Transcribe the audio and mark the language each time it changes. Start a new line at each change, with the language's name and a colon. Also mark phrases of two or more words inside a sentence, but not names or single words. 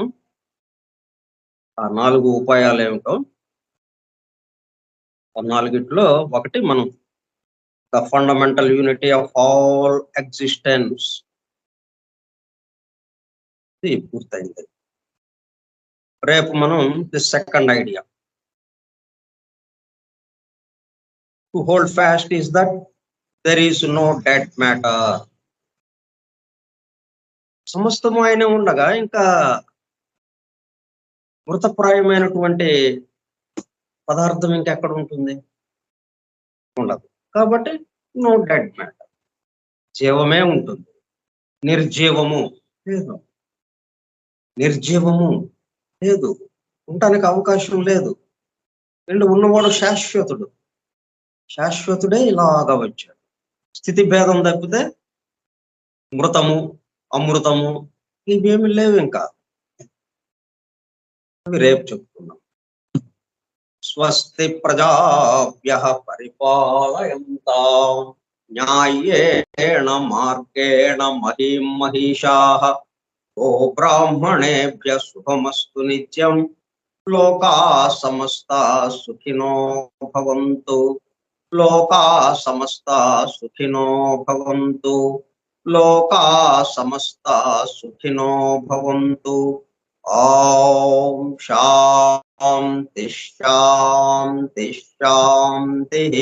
Telugu: ఆ 4 ఉపాయాలు ఏమిటో, ఆ 4ట్లో ఒకటి మనం
English: the fundamental unity of all existence
Telugu: పూర్తయింది. రేపు మనం
English: the second idea, to hold fast is that there is no dead matter.
Telugu: సమస్తము ఆయన ఉండగా ఇంకా మృతప్రాయమైనటువంటి పదార్థం ఇంకెక్కడ ఉంటుంది? ఉండదు. కాబట్టి
English: no dead matter,
Telugu: జీవమే ఉంటుంది. నిర్జీవము లేదు, నిర్జీవము లేదు, ఉండటానికి అవకాశం లేదు. ఉన్నవాడు శాశ్వతుడే ఇలాగా వచ్చాడు. స్థితి భేదం తప్పితే మృతము అమృతము ఇవేమి లేవు, ఇంకా అవి రేపు చెప్పుకున్నాం.
Sanskrit: స్వస్తి ప్రజాభ్యః పరిపాలయంతాం న్యాయేణ మార్గేణ మహీం మహిషాః గో బ్రాహ్మణేభ్యః శుభమస్తు నిత్యం లోకాః సమస్తాః సుఖినో భవంతు లోకాః సమస్తాః సుఖినో భవంతు లోకాః సమస్తాః సుఖినో భవంతు. ఓం శాంతి శాంతి శాంతి.